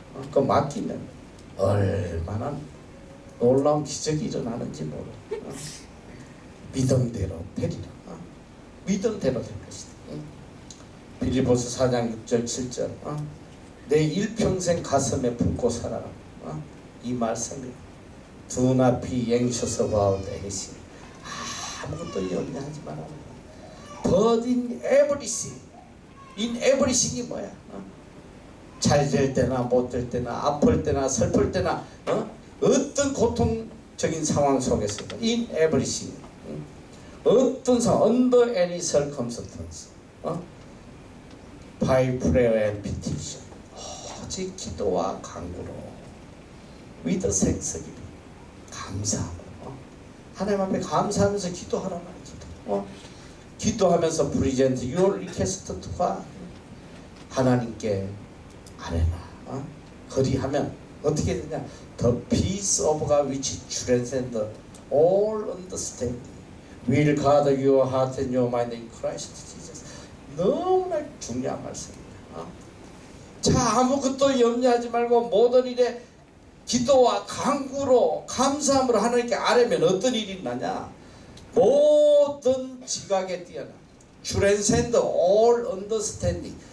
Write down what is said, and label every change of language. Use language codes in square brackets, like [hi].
[ko] 그 맡기면 얼마나 놀라운 기적이 일어나는지 모르. 믿음대로 되리라. 믿음대로 될 것이다. 빌립보서 4장 6절 7절 내 일평생 가슴에 품고 살아라. 이 말씀이 [en] Do not be anxious about anything. [ko] 아무것도 염려하지 말아라. [en] But in everything. [ko] In everything이 뭐야? 잘 될 때나 못 될 때나 아플 때나 슬플 때나 어떤 고통적인 상황 속에서도 [en] in everything. [ko] 어떤 상황 [en] under any circumstance. by prayer and petition. [ko] 오직 기도와 간구로 [en] with thanksgiving. [ko] 감사함으로 하나님 앞에 감사하면서 기도하라 말이야. 기도하면서 [en] present your request to God. [ko] 하나님께 아뢰나. 거리하면 어떻게 되냐? [en] The peace of God which transcends all understanding will guard your heart and your mind in Christ Jesus. [ko] 너무나 중요한 말씀입니다. 자, 아무것도 염려하지 말고 모든 일에 기도와 간구로 감사함으로 하나님께 아뢰면 어떤 일이 나냐? 모든 지각에 뛰어나 [en] transcend all understanding.